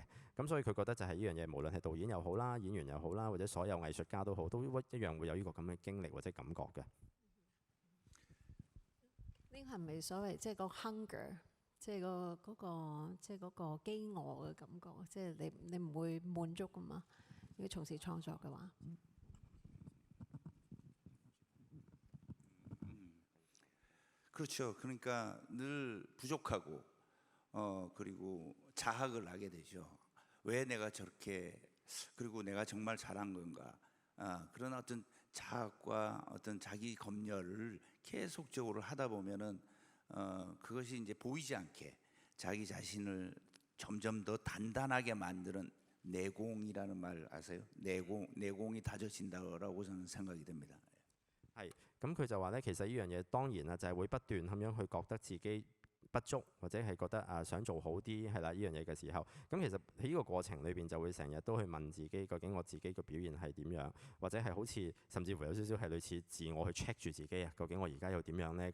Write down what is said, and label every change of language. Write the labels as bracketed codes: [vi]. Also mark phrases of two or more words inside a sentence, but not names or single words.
[yue] 咁所以佢覺得就係呢樣嘢，無論係導演又好啦、演員又好啦，或者所有藝術家都好，都一樣會有呢個咁嘅經歷或者感覺嘅。呢個係咪所謂即係個 hunger， 即係嗰個飢餓嘅感覺？即係你唔會滿足噶嘛？如果從事創作嘅話。 [ko] 그렇죠. 그러니까 늘 부족하고 그리고 자학을 하게 되죠. 왜 내가 저렇게 그리고 내가 정말 잘한 건가? 그런 어떤 자학과 어떤 자기 검열을 계속적으로 하다 보면은 그것이 이제 보이지 않게 자기 자신을 점점 더 단단하게 만드는 내공이라는 말 아세요? 내공이 다져진다고 저는 생각이 됩니다. [yue] 係，咁佢就話咧，其實呢樣嘢當然啦，就係會不斷咁樣去覺得自己不足，或者係覺得想做好啲係啦呢樣嘢嘅時候，咁其實喺呢個過程裏邊就會成日都去問自己，究竟我自己個表現係點樣，或者係好似甚至乎有少少係類似自我去 check 住自己啊，究竟我而家又點樣呢？